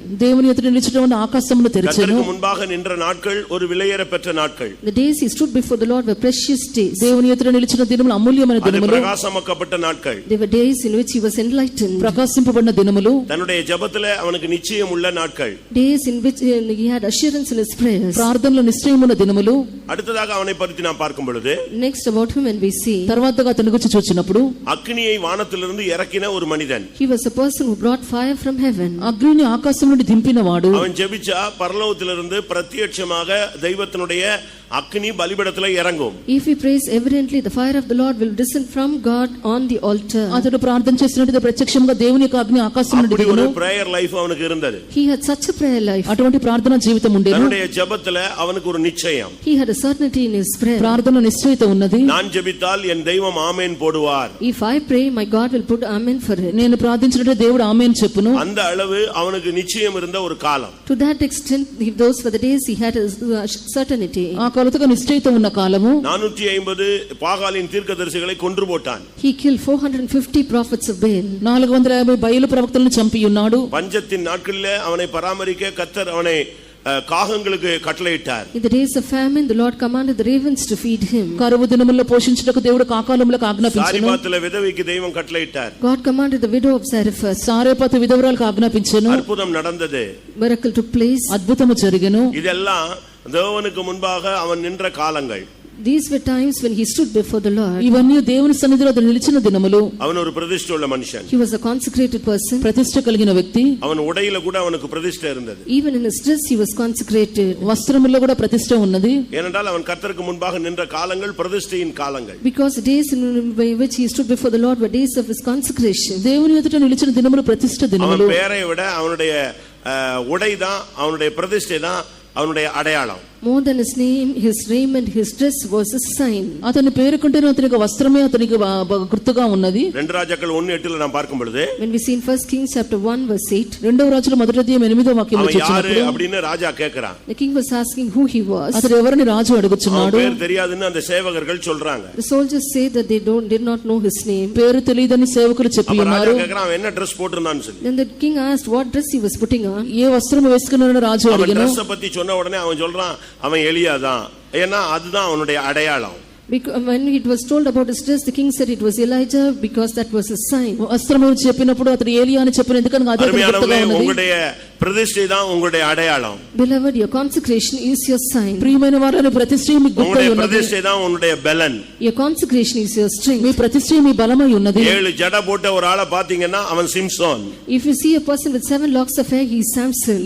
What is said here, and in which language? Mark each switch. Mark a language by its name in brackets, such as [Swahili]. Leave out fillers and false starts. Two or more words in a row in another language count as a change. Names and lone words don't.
[Telugu] దేవుని ఎదుట నిలిచుట వలన ఆకాశమును తెరిచెను. [Tamil] கர்த்தருக்கு முன்பாக நின்ற நாட்கள் ஒரு விலையேற பெற்ற நாட்கள். [English] The days he stood before the Lord were precious days. [Telugu] దేవుని ఎదుట నిలిచిన దినములు అమూల్యమైన [Tamil] அது [Telugu] దినములు. [Tamil] பிரகாசமாக்கப்பட்ட நாட்கள். [English] They were days in which he was enlightened. [Telugu] ప్రకాశింపబడిన దినములు. [Tamil] தன்னுடைய ஜெபத்திலே அவனுக்கு நிச்சயம் உள்ள நாட்கள். [English] Days in which he had assurance in his prayers. [Telugu] ప్రార్థనలో నిశ్చయమున్న దినములు. [Tamil] அடுத்ததாக அவனை பற்றி நாம் பார்க்கும் பொழுது, [English] Next about him when we see, [Telugu] తర్వాతగా అతని గురించి చూచినప్పుడు [Tamil] அக்னியை வானத்திலிருந்து இறக்கின ஒரு மனிதன். [English] he was a person who brought fire from heaven. [Telugu] అగ్నిని ఆకాశం నుండి దింపినవాడు. [Tamil] அவன் ஜெபிச்சா பரலோகத்திலிருந்து பிரத்யட்சமாக தெய்வத்தினுடைய அக்கினி பலிபீடத்துல இறங்கும். [English] If we praise evidently, the fire of the Lord will descend from God on the altar. [Telugu] అతడు ప్రార్థన చేసినట్టు ప్రత్యక్షంగా దేవుని యొక్క అగ్ని ఆకాశం నుండి [Tamil] அப்படி ஒரு [Telugu] దిగును. [English] prayer life [Tamil] அவனுக்கு இருந்தது. [English] He had such a prayer life. [Telugu] అటువంటి ప్రార్థనా జీవితం ఉండేను. [Tamil] தன்னுடைய ஜெபத்துல அவனுக்கு ஒரு நிச்சயம். [English] He had a certainty in his prayer. [Telugu] ప్రార్థన నిశ్చయిత ఉన్నది. [Tamil] நான் ஜெபித்தால் என் தெய்வம் ஆமென் போடுவார். [English] If I pray, my God will put amen for it. [Telugu] నేను ప్రార్థించినట్టు దేవుడు ఆమేన్ చెప్పును. [Tamil] அந்த அளவு அவனுக்கு நிச்சயம் இருந்த ஒரு காலம். [English] To that extent, those were the days he had a certainty. [Telugu] ఆ కొలతగా నిశ్చయిత ఉన్న కాలము. [Tamil] 450 பாகாலின் தீர்க்கதரிசிகளை கொன்று போட்டான். [English] He killed 450 prophets of Baal. [Telugu] 450 బయలు ప్రవక్తలను చంపి ఉన్నాడు. [Tamil] பஞ்சத்தின் நாட்களிலே அவனை பராமரிக்க கர்த்தர் அவனை காகங்களுக்கு கட்டளையிட்டார். [English] In the days of famine, the Lord commanded the ravens to feed him. [Telugu] కరువు దినముల్లో పోషించుటకు దేవుడు కాకాలములకు ఆజ్ఞాపించెను. [Tamil] சாரிபாத்துல விதவைக்கு தெய்வம் கட்டளையிட்டார். [English] God commanded the widow of Zarephath. [Telugu] సారేపతు విధవరాలకు ఆజ్ఞాపించెను. [Tamil] அற்புதம் நடந்தது. [English] Miracle took place. [Telugu] అద్భుతము జరిగెను. [Tamil] இதெல்லாம் தேவனுக்கு முன்பாக அவன் நின்ற காலங்கள். [English] These were times when he stood before the Lord. [Telugu] ఇవన్నీ దేవుని సన్నిధిలో అతడు నిలిచిన దినములు. [Tamil] அவன் ஒரு பிரதிஷ்டை உள்ள மனுஷன். [English] He was a consecrated person. [Telugu] ప్రతిష్ఠ కలిగిన వ్యక్తి. [Tamil] அவன் உடையில கூட அவனுக்கு பிரதிஷ்டை இருந்தது. [English] Even in his dress he was consecrated. [Telugu] వస్త్రముల్లో కూడా ప్రతిష్ఠ ఉన్నది. [Tamil] ஏனென்றால் அவன் கர்த்தருக்கு முன்பாக நின்ற காலங்கள் பிரதிஷ்டையின் காலங்கள். [English] Because the days in which he stood before the Lord were days of his consecration. [Telugu] దేవుని ఎదుట నిలిచిన దినములు ప్రతిష్ఠ దినములు. [Tamil] அவன் பேரை விட அவனுடைய உடை தான், அவனுடைய பிரதிஷ்டை தான் அவனுடைய அடையாளம். [English] More than his name, his raiment, his dress was a sign. [Telugu] అతని పేరు కంటే అతనికి వస్త్రమే అతనికి గుర్తుగా ఉన్నది. [Tamil] 2 రాజాக்கள் 1:8 நாம் பார்க்கும் பொழுது, [English] When we see in 1 Kings chapter 1 verse 8, [Telugu] రెండవ రాజుల మొదటి అధ్యాయం 8వ వాక్యంలో [Tamil] அவன் யாரு [Telugu] చూసినప్పుడు [Tamil] அப்படின்னு ராஜா கேக்குறான். [English] the king was asking who he was. [Telugu] అతడు ఎవరిని రాజు [Tamil] அவன் [Telugu] అడుగుచున్నాడు. [Tamil] பேர் தெரியாதுன்னு அந்த சேவகர்கள் சொல்றாங்க. [English] The soldiers say that they did not know his name. [Telugu] పేరు తెలియదని సేవకులు చెప్పి [Tamil] அப்ப ராஜா [Telugu] ఉన్నారు. [Tamil] கேக்குறான் அவன் என்ன Dress போட்டிருந்தான்னு சொல்லி. [English] Then the king asked what dress he was putting on. [Telugu] ఏ వస్త్రం వేసుకున్నాడని రాజు [Tamil] அவன் [Telugu] అడిగాను. [Tamil] Dress பத்தி சொன்ன உடனே அவன் சொல்றான் அவன் எலியா தான். ஏன்னா அதுதான் அவனுடைய அடையாளம். [English] When it was told about his dress, the king said it was Elijah because that was his sign. [Telugu] వస్త్రం చెప్పినప్పుడు అతడు ఏలియా అని చెప్పిన ఎందుకనగా అదే గుర్తుగా ఉన్నది. [Tamil] உங்களுடைய பிரதிஷ்டை தான் உங்களுடைய அடையாளம். [English] Beloved, your consecration is your sign. [Telugu] ప్రియమైన వారిని ప్రతిష్ఠ మీ గుర్తై [Tamil] உங்களுடைய [Telugu] ఉన్నది. [Tamil] பிரதிஷ்டை தான் உங்களுடைய பலன். [English] Your consecration is your strength. [Telugu] మీ ప్రతిష్ఠ మీ బలమై ఉన్నది. [Tamil] 7 ஜட போட்ட ஒரு ஆளை பாத்தீங்கன்னா அவன் சிம்சோன். [English] If you see a person with 7 locks of hair, he is Samson.